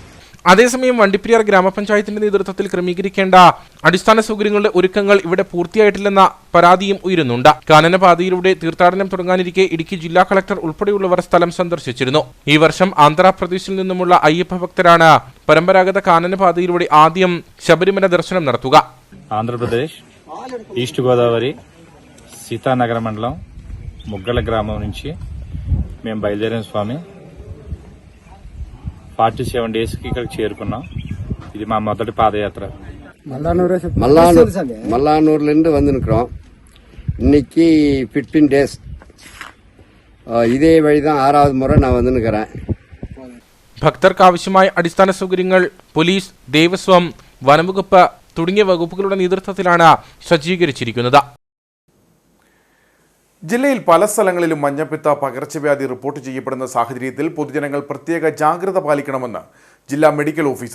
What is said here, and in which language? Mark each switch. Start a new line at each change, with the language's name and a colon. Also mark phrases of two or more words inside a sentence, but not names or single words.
Malayalam: അതേസമയം വണ്ടിപ്പെരിയാർ ഗ്രാമപഞ്ചായത്തിന്റെ നേതൃത്വത്തിൽ ക്രമീകരിക്കേണ്ട അടിസ്ഥാന സൗകര്യങ്ങളുടെ ഒരുക്കങ്ങൾ ഇവിടെ പൂർത്തിയായിട്ടില്ലെന്ന പരാതിയും ഉയരുന്നുണ്ട്. കാനനപാതയിലൂടെ തീർത്ഥാടനം തുടങ്ങാനിരിക്കെ ഇടുക്കി ജില്ലാ കളക്ടർ ഉൾപ്പെടെയുള്ളവർ സ്ഥലം സന്ദർശിച്ചിരുന്നു. ഈ വർഷം ആന്ധ്രാപ്രദേശിൽ നിന്നുമുള്ള അയ്യപ്പ ഭക്തരാണ് പരമ്പരാഗത കാനനപാതയിലൂടെ ആദ്യം ശബരിമല ദർശനം നടത്തുക.
Telugu: ఆంధ్రప్రదేశ్ ఈస్ట్ గోదావరి సీతానగర మండలం ముగ్గల గ్రామం నుంచి మేము బయలుదేరాం స్వామి. 47 డేస్కి ఇక్కడికి చేరుకున్నాం. ఇది మా మొదటి పాదయాత్ర.
Tamil: மல்லானூர்லேருந்து வந்துருக்கிறோம். இன்னைக்கு 15 டேஸ். இதே வழி தான் 6வது முறை நான் வந்துருக்கிறேன்.
Malayalam: ഭക്തർക്ക് ആവശ്യമായ അടിസ്ഥാന സൗകര്യങ്ങൾ പോലീസ്, ദേവസ്വം, വനംവകുപ്പ് തുടങ്ങിയ വകുപ്പുകളുടെ നേതൃത്വത്തിലാണ് സജ്ജീകരിച്ചിരിക്കുന്നത്. ജില്ലയിൽ പല സ്ഥലങ്ങളിലും മഞ്ഞപ്പിത്ത പകർച്ചവ്യാധി റിപ്പോർട്ട് ചെയ്യപ്പെടുന്ന സാഹചര്യത്തിൽ പൊതുജനങ്ങൾ പ്രത്യേക ജാഗ്രത പാലിക്കണമെന്ന് ജില്ലാ മെഡിക്കൽ ഓഫീസർ.